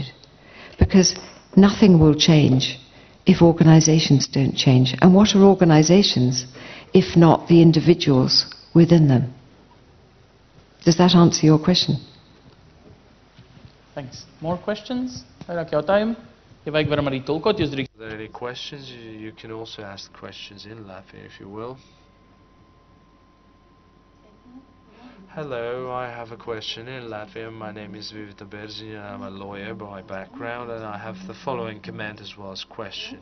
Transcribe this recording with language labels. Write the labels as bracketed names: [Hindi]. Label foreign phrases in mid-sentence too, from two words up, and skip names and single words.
[English] Because nothing will change if organizations don't change. And what are organizations if not the individuals within them? Does that answer your question? Thanks. More questions? [Latvian] Vairāk jautājumu? Ja vajag, varam arī tulkot, jūs drīkst. [English] Are there any questions? You can also ask questions in Latvian if you will. Hello, I have a question in Latvian. My name is Vivita Berziņa. I'm a lawyer by background, and I have the following comment as well as question.